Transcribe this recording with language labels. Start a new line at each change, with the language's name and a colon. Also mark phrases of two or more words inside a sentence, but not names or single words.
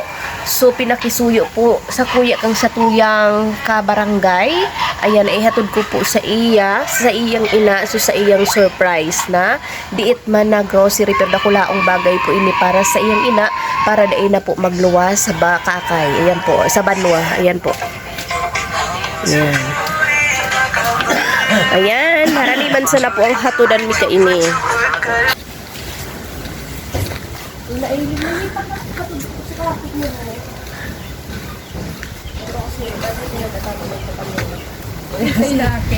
Bikol: So, pinakisuyo po sa kuya kang sa tuyang kabarangay. Ayan, ihatod ko po sa iyang ina, so sa iyang surprise na. Diit man na grocery, pero dakulaong bagay po ini para sa iyang ina, para daay na po magluwas sa bakakay. Ayan po, sa banwa. Ayan po. Ayan. Ayan, haraliman sana po ang hatudan mi kaini. Ay, laki.